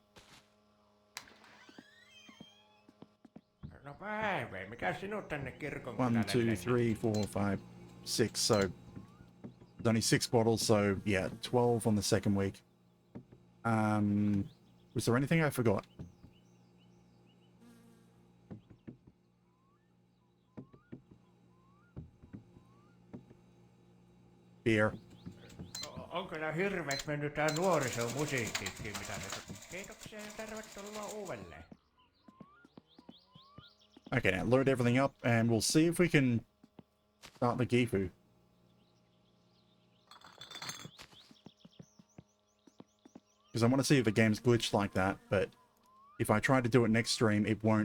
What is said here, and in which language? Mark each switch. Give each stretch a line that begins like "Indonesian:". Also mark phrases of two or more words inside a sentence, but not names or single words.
Finnish: No päivä, mikä sinut tänne kirkon
English: 1, 2, 3, 4, 5, 6. So there's only 6 bottles, so yeah, 12 on the second week. Was there anything I forgot? Beer.
Finnish: On kyllä hirveäksi mennyt tää nuorisomusiikkikin, mitä ne... Kiitoksia ja tervetuloa uudelleen.
English: Okay, now load everything up and we'll see if we can start the Gifu. Because I want to see if the game's glitched like that, but if I try to do it next stream, it won't.